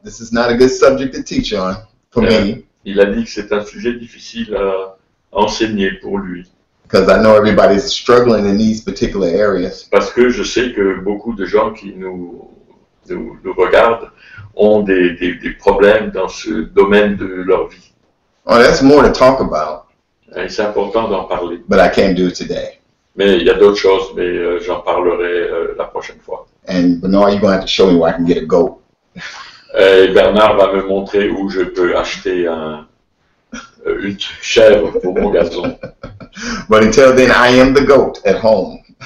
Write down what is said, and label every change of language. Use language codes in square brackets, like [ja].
[en] This is not a good subject to teach on for me. [fr] Il a dit que c'est un sujet difficile à enseigner pour lui. [en] Because I know everybody's struggling in these particular areas. [fr] Parce que je sais que beaucoup de gens qui nous regardent ont des problèmes dans ce domaine de leur vie. [en] Oh, that's more to talk about. [fr] Et c'est important d'en parler. [en] But I can't do it today. [fr] Mais il y a d'autres choses, mais j'en parlerai la prochaine fois. [en] And Bernard, you're going to have to show me where I can get a goat. [fr] Et Bernard va me montrer où je peux acheter une chèvre pour mon gazon. [en] But until then, I am the goat at home.